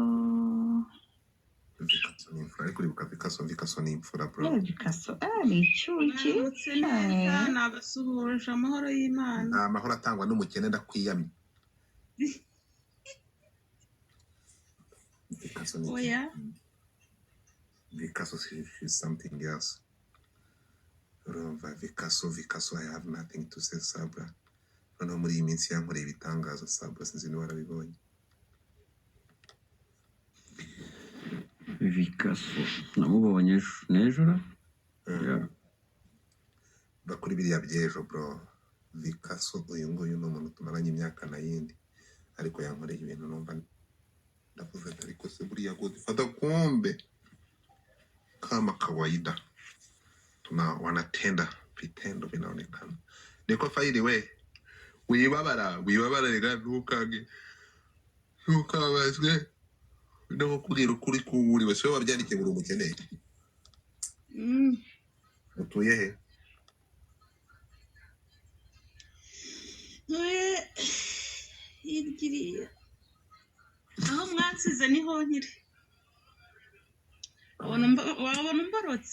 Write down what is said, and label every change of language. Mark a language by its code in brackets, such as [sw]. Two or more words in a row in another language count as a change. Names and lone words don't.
[rw] ni imfura ariko uribuka Vikaso ni imfura bro Vikaso ni icyuki nabasuhuje amahoro y'Imana nta mahoro atangwa n'umukene ndakwiyamye Vikaso ni oya Vikaso [en] is something else [rw] urumva Vikaso [en] I have nothing to say [rw] Sabra noneho muri iyi minsi yankoreye ibitangazo Sabra sinzi niba warabibonye Vikaso namubonye n'ejo bakuri biriya by'ejo bro Vikaso uyu nguyu ni umuntu tumaranye imyaka n'ayindi ariko yankoreye ibintu numva ndavuze ariko se buriya Godfather [sw] kumbe kama kawaida wanatenda vitendo vinaonekana niko [rw] faili we wibabara rega ntukabazwe no kubwira ukuri kuburi wese wabyandikiye buri umukeneye utuye he? Yigiriye aho mwansize niho nkiri wabona umborotse